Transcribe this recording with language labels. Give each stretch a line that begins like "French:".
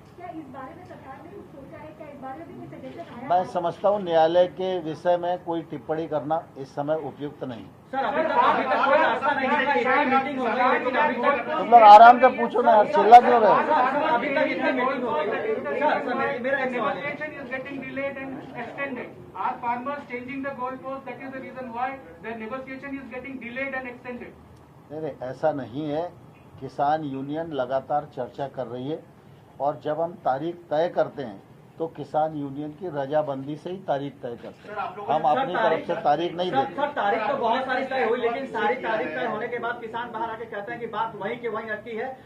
Hindi: क्या इस बारे में सरकार ने कुछ सोचा है? क्या इस बारे में भी कोई सजेशन आया? मैं समझता हूँ न्यायालय के विषय में कोई टिप्पणी करना इस समय उपयुक्त नहीं। सर, अभी तक कोई रास्ता नहीं है, इतनी मीटिंग हो गई, लेकिन अभी तक तुम लोग आराम से पूछो ना, चिल्ला क्यों रहे? अभी तक इतनी मीटिंग हो गई। मेरा एक सवाल है।
English: Negotiation is getting delayed and extended. Are farmers changing the goalpost? That is the reason why the negotiation is getting delayed and extended.
Hindi: नहीं, ऐसा नहीं है। किसान यूनियन लगातार चर्चा कर रही है और जब हम तारीख तय करते हैं तो किसान यूनियन की रजाबंदी से ही तारीख तय करते हैं। हम अपनी तरफ से तारीख नहीं देते। सर, तारीख तो बहुत सारी तय हुई, लेकिन सारी तारीख तय होने के बाद किसान बाहर आके कहते हैं कि बात वहीं के वहीं अटकी है।